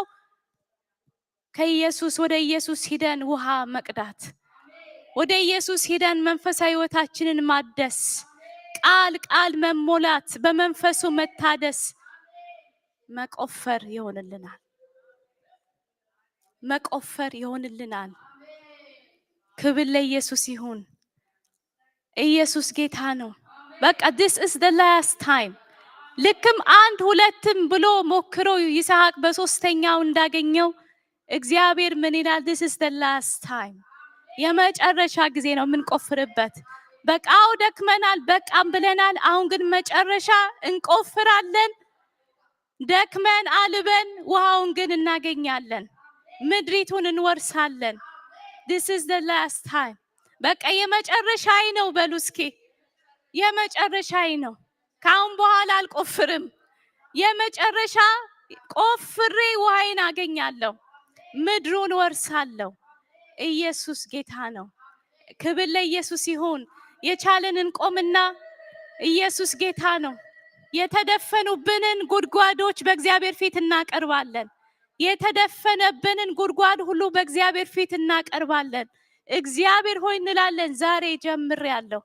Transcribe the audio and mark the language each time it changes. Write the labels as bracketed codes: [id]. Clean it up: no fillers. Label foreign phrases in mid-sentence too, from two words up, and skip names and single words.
[am] ከኢየሱስ ወደ ኢየሱስ ሂደን ውሃ መቅዳት፣ ወደ ኢየሱስ ሂደን መንፈሳዊ ህይወታችንን ማደስ፣ ቃል መሞላት፣ በመንፈሱ መታደስ፣ መቆፈር ይሆንልናል። መቆፈር ይሆንልናል። ክብር ለኢየሱስ ይሁን። ኢየሱስ ጌታ ነው። በቃ [en] this is the last time። [am] ልክም አንድ ሁለትም ብሎ ሞክሮ ይስሐቅ በሶስተኛው እንዳገኘው እግዚአብሔር ምን ይላል? [en] this is the last time። [am] የመጨረሻ ጊዜ ነው የምንቆፍርበት። በቃው ደክመናል፣ በቃም ብለናል። አሁን ግን መጨረሻ እንቆፍራለን። ደክመን አልበን ውሃውን ግን እናገኛለን። ምድሪቱን እንወርሳለን። [en] this is the last time። [am] በቃ የመጨረሻዬ ነው በሉ እስኪ። የመጨረሻዬ ነው። ካሁን በኋላ አልቆፍርም። የመጨረሻ ቆፍሬ ውሃዬን አገኛለሁ፣ ምድሩን ወርሳለሁ። ኢየሱስ ጌታ ነው። ክብር ለኢየሱስ ይሁን። የቻለንን ቆምና ኢየሱስ ጌታ ነው። የተደፈኑብንን ጉድጓዶች በእግዚአብሔር ፊት እናቀርባለን። የተደፈነብንን ጉድጓድ ሁሉ በእግዚአብሔር ፊት እናቀርባለን። እግዚአብሔር ሆይ እንላለን፣ ዛሬ ጀምሬያለሁ፣